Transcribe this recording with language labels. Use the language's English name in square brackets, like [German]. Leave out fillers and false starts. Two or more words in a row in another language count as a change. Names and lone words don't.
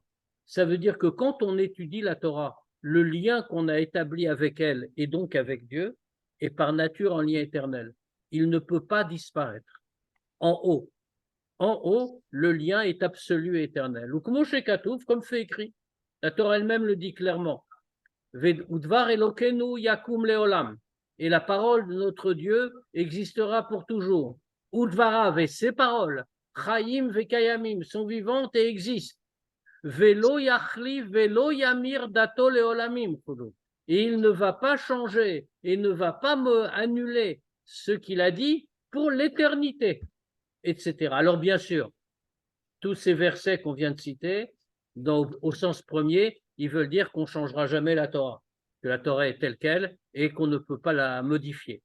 [French] Ça veut dire que quand on étudie la Torah, le lien qu'on a établi avec elle et donc avec Dieu est par nature un lien éternel. Il ne peut pas disparaître. En haut, le lien est absolu et éternel. Ou comme c'est écrit, la Torah elle-même le dit clairement. [Hebrew] ודבר אלוקינו יקום לעולם. [French] Et la parole de notre Dieu existera pour toujours. Udvarav et ses paroles, [Hebrew] חיים וקיימים, [French] sont vivantes et existent. [Hebrew] ולא יחליף, ולא ימיר דתו לעולמים. [French] Et il ne va pas changer et ne va pas me annuler ce qu'il a dit pour l'éternité, etc. Alors bien sûr, tous ces versets qu'on vient de citer, au sens premier, ils veulent dire qu'on ne changera jamais la Torah, que la Torah est telle qu'elle et qu'on ne peut pas la modifier.